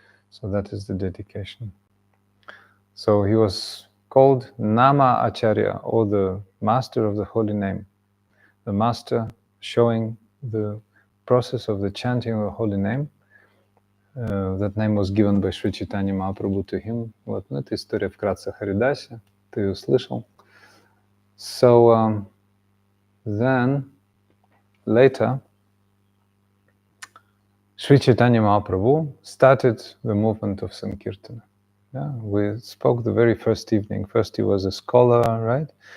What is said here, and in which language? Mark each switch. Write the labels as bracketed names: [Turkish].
[English] So that is the dedication. So he was called Nama Acharya, or the master of the holy name. The master showing the process of the chanting of the holy name. That name was given by Sri Chaitanya Mahaprabhu to him. [Russian] Вот, это история вкратце о Харидасе. Ты ее слышал. [English] So then, later, Sri Chaitanya Mahaprabhu started the movement of Sankirtana. Yeah, we spoke the very first evening. First he was a scholar, right?